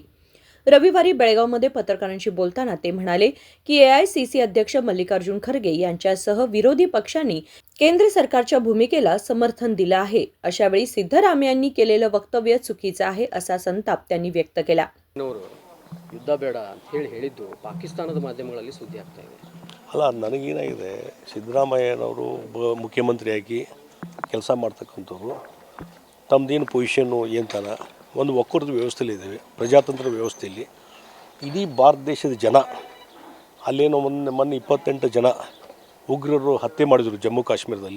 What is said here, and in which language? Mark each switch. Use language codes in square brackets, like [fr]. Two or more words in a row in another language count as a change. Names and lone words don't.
[mr] रविवारी बेळगावमध्ये पत्रकारांशी बोलताना ते म्हणाले की एआयसीसी अध्यक्ष मल्लिकार्जुन खरगे यांच्यासह विरोधी पक्षांनी केंद्र सरकारच्या भूमिकेला समर्थन दिलं आहे. अशावेळी सिद्धरामय्यांनी केलेलं वक्तव्य चुकीचं आहे असा संताप त्यांनी व्यक्त केला. [kn] ಯುದ್ಧ ಬೇಡ ಅಂತ ಹೇಳಿದ್ದು ಪಾಕಿಸ್ತಾನದ ಮಾಧ್ಯಮಗಳಲ್ಲಿ ಸುದ್ದಿ ಆಗ್ತಾ ಇದೆ. ಅಲ್ಲ, ನನಗೇನಾಗಿದೆ, ಸಿದ್ದರಾಮಯ್ಯನವರು ಮುಖ್ಯಮಂತ್ರಿಯಾಗಿ ಕೆಲಸ ಮಾಡ್ತಕ್ಕಂಥವ್ರು ತಮ್ಮದೇನು ಪೊಸಿಷನ್ನು ಏನ್ತಾನ ಒಂದು ಒಕ್ಕೂಟದ ವ್ಯವಸ್ಥೆಯಲ್ಲಿ ಇದ್ದೇವೆ, ಪ್ರಜಾತಂತ್ರ ವ್ಯವಸ್ಥೆಯಲ್ಲಿ ಇಡೀ ಭಾರತ ದೇಶದ ಜನ ಅಲ್ಲೇನೋ ಮೊನ್ನೆ 28 ಜನ ಉಗ್ರರು ಹತ್ಯೆ ಮಾಡಿದರು ಜಮ್ಮು ಕಾಶ್ಮೀರದಲ್ಲಿ.